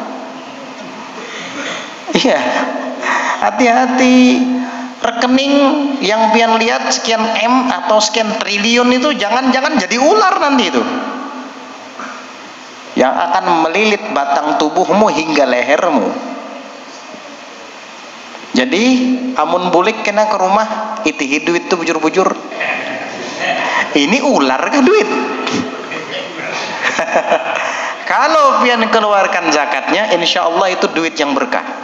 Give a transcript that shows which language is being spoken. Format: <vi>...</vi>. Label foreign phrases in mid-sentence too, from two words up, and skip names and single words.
<id>Iya. Hati-hati. Rekening yang pian lihat sekian M atau sekian triliun itu jangan-jangan jadi ular nanti itu, yang akan melilit batang tubuhmu hingga lehermu.</id> <bjn>Jadi amun bulik kena ke rumah itihi duit itu bujur-bujur, ini ular ke duit.</bjn> <id>Kalau pian keluarkan zakatnya, insya Allah itu duit yang berkah.</id>